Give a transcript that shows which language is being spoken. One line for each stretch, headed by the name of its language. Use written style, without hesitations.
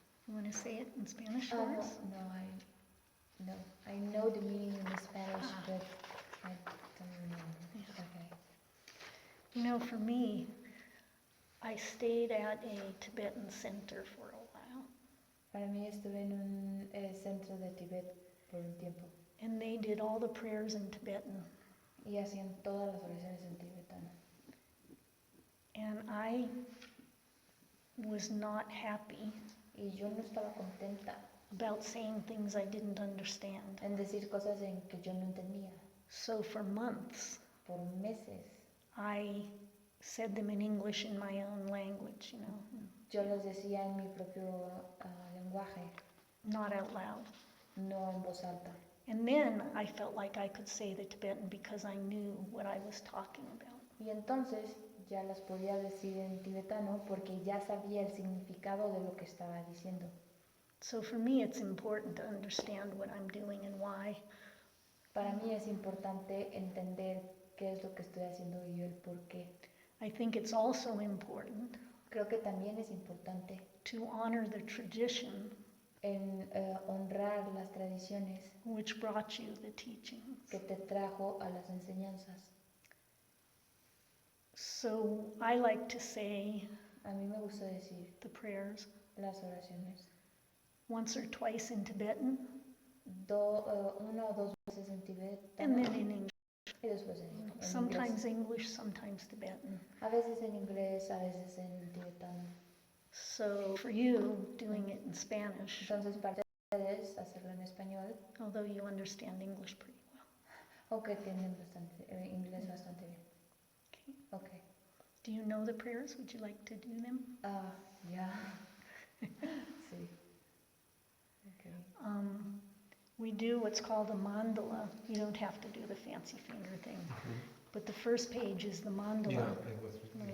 English: You want to say it in Spanish for us? No, I know the meaning in Spanish, but I don't remember. Yeah. Okay. You know, for me, I stayed at a Tibetan center for a while,
Spanish: Para mí estuve en un centro de Tibet por un tiempo
English: and they did all the prayers in Tibetan.
Spanish: y hacían todas las oraciones en tibetano.
English: And I was not happy
Spanish: Y yo no estaba contenta
English: about saying things I didn't understand.
Spanish: en decir cosas en que yo no entendía.
English: So for months,
Spanish: Por meses
English: I said them in English in my own language, you know,
Spanish: yo los decía en mi propio lenguaje,
English: not out loud.
Spanish: no en voz alta.
English: And then I felt like I could say the Tibetan because I knew what I was talking about.
Spanish: Y entonces ya las podía decir en tibetano porque ya sabía el significado de lo que estaba diciendo.
English: So for me, it's important to understand what I'm doing and why.
Spanish: Para mí es importante entender qué es lo que estoy haciendo y el por qué.
English: I think it's also important
Spanish: Creo que también es importante
English: to honor the tradition
Spanish: en honrar las tradiciones
English: which brought you the teachings.
Spanish: que te trajo a las enseñanzas.
English: So I like to say
Spanish: A mí me gusta decir
English: the prayers
Spanish: las oraciones
English: once or twice in Tibetan
Spanish: una o dos veces en Tibet
English: and then in English.
Spanish: y después en inglés.
English: Sometimes English, sometimes Tibetan.
Spanish: A veces en inglés, a veces en tibetano.
English: So for you, doing it in Spanish,
Spanish: Entonces, para ustedes hacerlo en español,
English: although you understand English pretty well.
Spanish: aunque tienen inglés bastante bien.
English: Okay. Okay. Do you know the prayers? Would you like to do them?
Spanish: Ya. Sí. Okay.
English: We do what's called a mandala. You don't have to do the fancy finger thing. But the first page is the mandala, Yeah, I was reading.